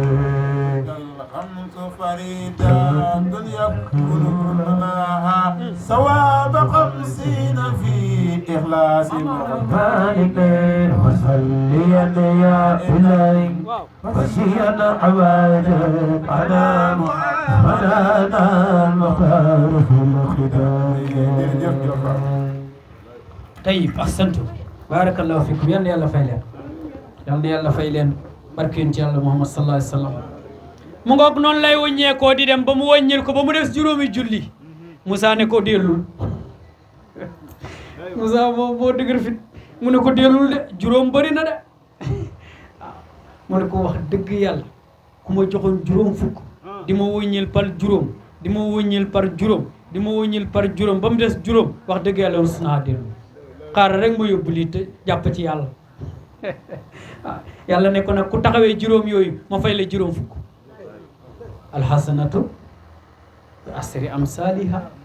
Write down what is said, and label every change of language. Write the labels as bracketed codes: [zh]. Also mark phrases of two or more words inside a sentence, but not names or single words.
[ar] الخمس فريدا يكون لها ثواب 50 في إخلاص مالك وصليا يا إلهي وجها أبدا على محمد المختار في القدام طيب أحسنت بارك الله فيكم [wo] yal na yàlla fay leen yal na yàlla fay leen barkeen ci yàlla Muhammad [ar] صلى الله عليه وسلم [wo] mu ngoog noonu lay wëññeekoo di dem ba mu wëññil ko ba mu des juróomi julli Moussa ne ko dellul Moussa moo dëgër fit mu ne ko dellul de juróom bëri na de mu ne ko wax dëgg yàlla ku ma joxoon juróom fukk di ma wëññil par juróom di ma wëññil par juróom di ma wëññil par juróom ba mu des juróom wax dëgg yàlla rus naa dellu xaaral rek ma yóbbu lii te jàpp ci yàlla yàlla ne ko nag ku taxawee juróom yooyu ma fay la juróom fukk [ar] الحسنة بعشر أمثالها